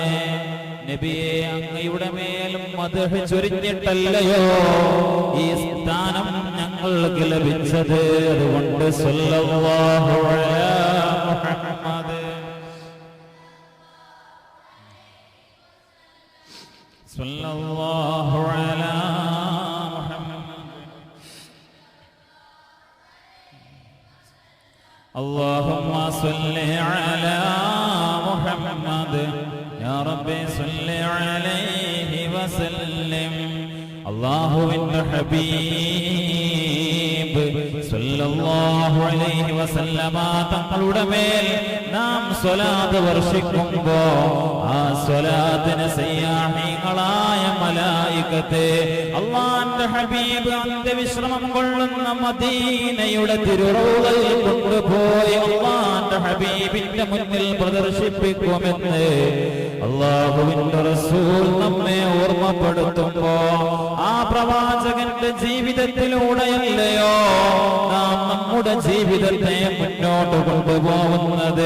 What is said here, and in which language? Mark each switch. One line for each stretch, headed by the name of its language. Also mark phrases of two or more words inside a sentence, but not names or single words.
Malayalam: നബിയെ, അങ്ങയുടെ മേലും മദ്ഹ് ചൊരിഞ്ഞിട്ടല്ലയോ ഈ സ്ഥാനം ഞങ്ങൾക്ക് ലഭിച്ചത്?
Arabic: അതുകൊണ്ട് صلى الله على محمد صلى الله على اللهم صل على محمد يا رب صل عليه وسلم.
Malayalam: അല്ലാഹുവിന്റെ ഹബീബ്
Arabic: صلى الله عليه وسلم
Malayalam: തങ്ങളുടെ മേൽ നാം സ്വലാത്ത് വർഷിക്കുമ്പോൾ ആ സ്വലാത്തിന് സയ്യാഹികളായ മലായികത്തെ അല്ലാഹുവിന്റെ ഹബീബ് അന്ത്യവിശ്രമം കൊള്ളുന്ന മദീനയുടെ തിരുറൗളയിൽ കൊണ്ടുപോയി അല്ലാഹുവിന്റെ ഹബീബിന്റെ മുന്നിൽ പ്രദർശിപ്പിക്കുമെന്ന് അല്ലാഹുവിന്റെ റസൂൽ നമ്മെ ഓർമ്മപ്പെടുത്തുമ്പോ ആ പ്രവാചകന്റെ ജീവിതത്തിലൂടെയല്ലയോ നാം നമ്മുടെ ജീവിതത്തെ മുന്നോട്ട് കൊണ്ടുപോകുന്നത്?